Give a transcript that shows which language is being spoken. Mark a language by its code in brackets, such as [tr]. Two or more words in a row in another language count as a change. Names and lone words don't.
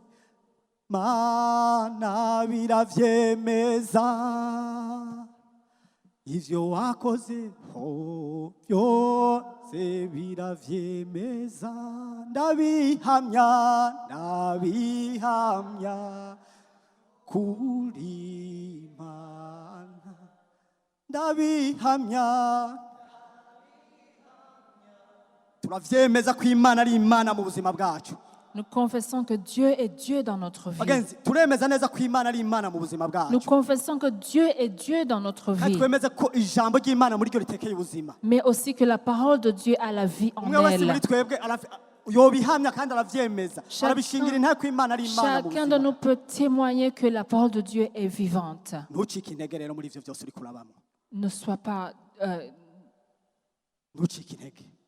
[rn] Mana biravyemeza, ivyo wakoze byose biravyemeza, ndabihamya kuri Imana, ndabihamya. Turavyemeza ko Imana ari Imana mu buzima bwacu. [fr] Nous confessons que Dieu est Dieu dans notre vie. [rn] Bagenzi, turemeza neza ko Imana ari Imana mu buzima [fr] Nous [rn] bwacu. [fr] confessons que Dieu est Dieu dans notre [rn] Kandi [fr] vie. [rn] twemeza ko ijambo ry'Imana muri ryo ritekeye ubuzima. [fr] Mais aussi que la parole de Dieu a la vie en [rn] Umwe wese [fr] elle. [rn] muri twebwe yobihamya kandi aravyemeza. Arabishingira inteko ko Imana ari Imana mu [fr] Chacun de [rn] buzima. [fr] nous peut témoigner que la parole de Dieu est vivante. [rn] Ntucike intege rero muri ivyo byose uri kurabamo. [fr] Ne sois pas... [rn] Ntucike intege.